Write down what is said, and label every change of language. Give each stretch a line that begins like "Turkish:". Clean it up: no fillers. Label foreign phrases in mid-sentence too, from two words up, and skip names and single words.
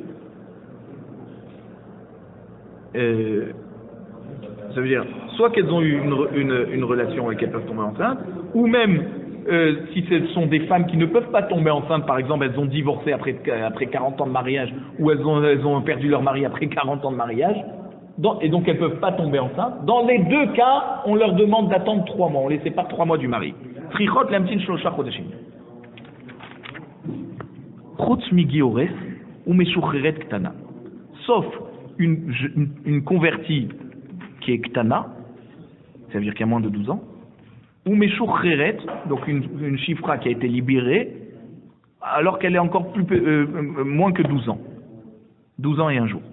French: ça veut dire, soit qu'elles ont eu une relation et qu'elles peuvent tomber enceintes, ou même si ce sont des femmes qui ne peuvent pas tomber enceintes, par exemple, elles ont divorcé après 40 ans de mariage, ou elles ont perdu leur mari après 40 ans de mariage, et donc elles ne peuvent pas tomber enceintes. Dans les 2 cas, on leur demande d'attendre 3 mois, on les sépare 3 mois du mari.
Hebrew: צריכות להמתין שלושה חודשים. חוץ מגיורת ו משוחררת קטנה.
French: Sauf une convertie qui est ktana, ça veut dire qu'il y a moins de 12 ans, ou meshucheret, donc une chifra qui a été libérée, alors qu'elle est encore moins que 12 ans. 12 ans et 1 jour.